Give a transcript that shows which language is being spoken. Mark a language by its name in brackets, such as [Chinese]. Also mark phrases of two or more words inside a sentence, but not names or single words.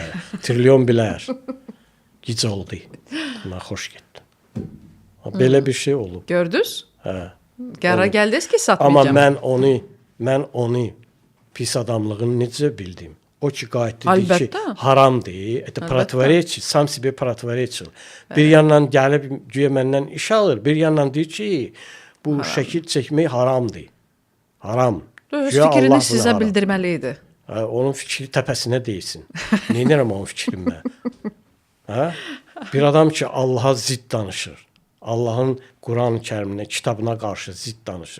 [Azerbaijani] Trilyon bilər. Gic oldu. Mən xoş getdim. Belə bir şey olub. Gördünüz? Hə. Qərar gəldiniz ki, Amma satmayacağam. mən onu pis adamlığını necə bildim? O ki qayıtdı dedi ki, Əlbəttə. haramdır. [Russian] Противоречит, сам себе противоречил. [Azerbaijani] Bir yandan gəlib güya məndən iş alır, bir yandan deyir ki, bu şəkil çəkmək haramdır. Haram. Öz Güya fikrini Allah sizə bunu haram. bildirməli idi. Hə, onun fikri təpəsinə deyilsin. Neynirəm onun fikrini mən? Hə? Bir adam ki, Allaha zidd danışır. Allahın Quran-ı Kəriminə, kitabına qarşı zidd danışır.